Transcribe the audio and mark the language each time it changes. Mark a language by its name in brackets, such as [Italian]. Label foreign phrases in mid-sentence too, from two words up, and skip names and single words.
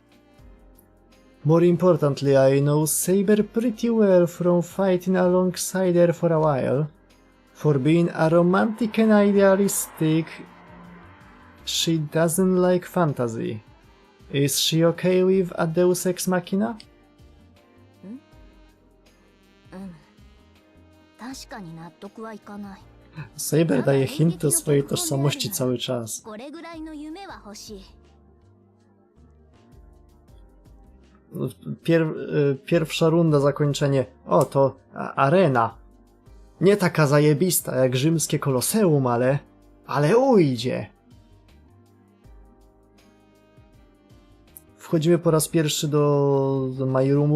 [English] More importantly, I know Saber pretty well from fighting alongside her for a while. For being a romantic and idealistic, she doesn't like fantasy. Is she okay with a Deus Ex Machina? [Japanese] 確かに納得はいかない。 [Polish] Saber daje hint do swojej tożsamości cały czas. [Japanese] これぐらいの夢は欲しい。 [Polish] Pierwsza runda, zakończenie. O, to arena. Nie taka zajebista jak rzymskie koloseum, ale ujdzie. W Wchodzimy po raz pierwszy do [English] my roomu.